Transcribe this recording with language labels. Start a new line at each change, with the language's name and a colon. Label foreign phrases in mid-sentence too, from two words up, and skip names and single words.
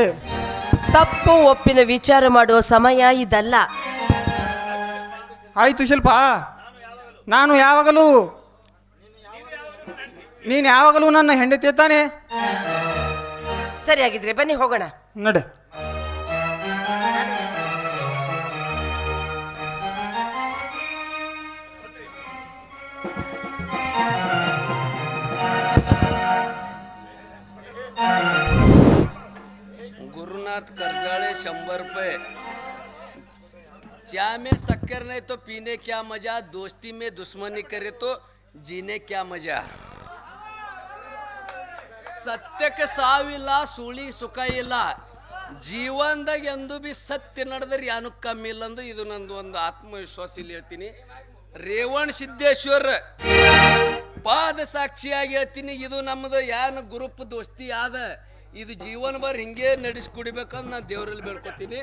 Kannada: ತಪ್ಪು ಒಪ್ಪಿನ ವಿಚಾರ ಮಾಡುವ ಸಮಯ ಇದಲ್ಲ. ಆಯ್ತು ಶಿಲ್ಪ, ನೀನು ಯಾವಾಗಲೂ ನನ್ನ ಹೆಂಡತಿ ತಾನೆ. ಸರಿಯಾಗಿದ್ರೆ ಬನ್ನಿ ಹೋಗೋಣ. ನಡೆ.
Marathi: गुरुनाथ कर्जाळे 100 रुपये.
Hindi: चाय में शक्कर नहीं तो पीने क्या मजा, दोस्ती में दुश्मनी करे तो जीने क्या मजा.
Kannada: ಸತ್ಯಕ್ಕೆ ಸಾವಿಲ್ಲ, ಸುಳಿ ಸುಖ ಇಲ್ಲ. ಜೀವನದಾಗ ಎಂದು ಬಿ ಸತ್ಯ ನಡೆದ್ರೆ ಯಾನು ಕಮ್ಮಿ ಇಲ್ಲ ಅಂದು ಇದು ನಂದು ಒಂದು ಆತ್ಮವಿಶ್ವಾಸ ಇಲ್ಲಿ ಹೇಳ್ತೀನಿ. ರೇವಣ ಸಿದ್ದೇಶ್ವರ ಪಾದ ಸಾಕ್ಷಿಯಾಗಿ ಹೇಳ್ತೀನಿ, ಇದು ನಮ್ಮದು ಯಾನು ಗ್ರೂಪ್ ದೋಸ್ತಿ ಆದ, ಇದು ಜೀವನ ಬರ್ ಹಿಂಗೆ ನಡೆಸ್ಕೊಡ್ಬೇಕಂತ ನಾನು ದೇವರಲ್ಲಿ ಬೇಡ್ಕೊತೀನಿ.